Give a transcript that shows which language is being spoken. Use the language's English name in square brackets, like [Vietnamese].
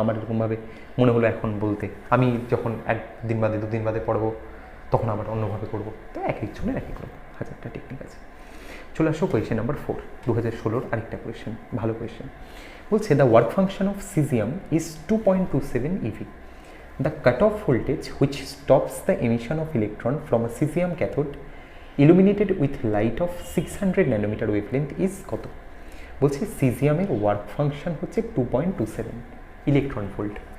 [Bangla] আমার এরকমভাবে মনে হলো এখন বলতে, আমি যখন একদিন বাদে দুদিন বাদে পড়বো তখন আবার অন্যভাবে করবো। তো এক একজনের এক এক রকম হাজারটা টেকনিক আছে। চলে আসো কোয়েশ্চেন নাম্বার 4, 2016 আরেকটা কোয়েশ্চেন, ভালো কোয়েশ্চেন। [English] বলছে the work function of cesium is 2.27 EV. The cutoff voltage which stops the emission of electron from a cesium cathode illuminated with light of 600 nanometer wavelength is কত? [Bangla] বলছে সিজিয়ামের work function হচ্ছে 2.27 electron volt.